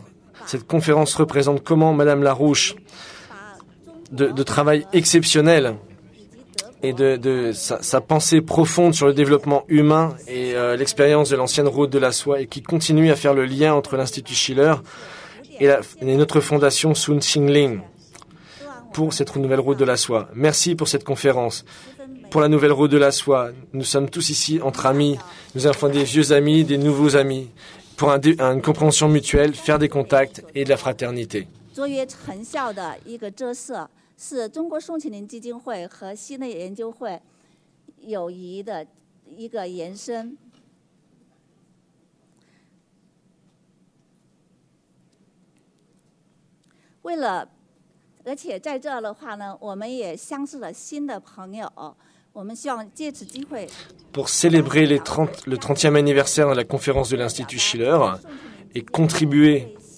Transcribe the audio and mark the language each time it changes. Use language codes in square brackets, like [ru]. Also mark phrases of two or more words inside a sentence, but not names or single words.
[fr] Cette conférence représente comment Madame Larouche, de travail exceptionnel, et de sa pensée profonde sur le développement humain et l'expérience de l'ancienne route de la soie et qui continue à faire le lien entre l'Institut Schiller et notre fondation Zhongqingling pour cette nouvelle route de la soie. Merci pour cette conférence. Pour la nouvelle route de la soie, nous sommes tous ici entre amis, nous avons des vieux amis, des nouveaux amis, pour une compréhension mutuelle, faire des contacts et de la fraternité. [zh] 是中国宋庆龄基金会和西内研究会友谊的一个延伸。而且在这的话呢，我们也相识了新的朋友。我们希望借此机会 [fr] Pour célébrer le 30e anniversaire de la conférence de l'Institut Schiller et contribuer